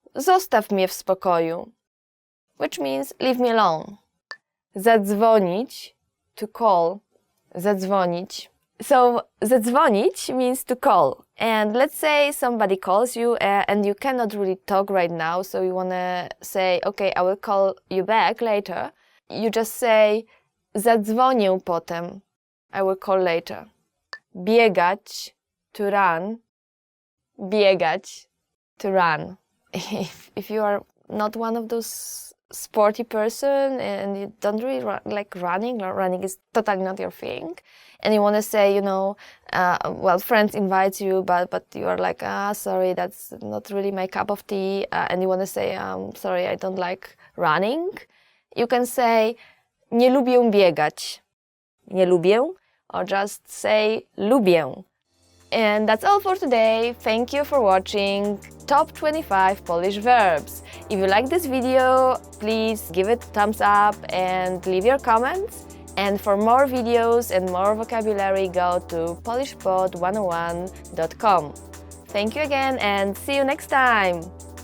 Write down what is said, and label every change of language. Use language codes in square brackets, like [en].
[pl] Zostaw mnie w spokoju. [en] Which means leave me alone. Zadzwonić, to call. Zadzwonić. So zadzwonić means to call. And let's say somebody calls you and you cannot really talk right now, so you want to say, okay, I will call you back later. You just say [pl] zadzwonię potem. [en] I will call later. Biegać, to run. Biegać, to run. If you are not one of those sporty person and you don't really like running, or running is totally not your thing, and you want to say, well, friends invite you, but you are like, sorry, that's not really my cup of tea, and you want to say, sorry, I don't like running, you can say, [pl] nie lubię biegać. Nie lubię, [en] or just say, lubię. And that's all for today. Thank you for watching Top 25 Polish Verbs. If you like this video, please give it a thumbs up and leave your comments. And for more videos and more vocabulary, go to polishpod101.com. Thank you again and see you next time!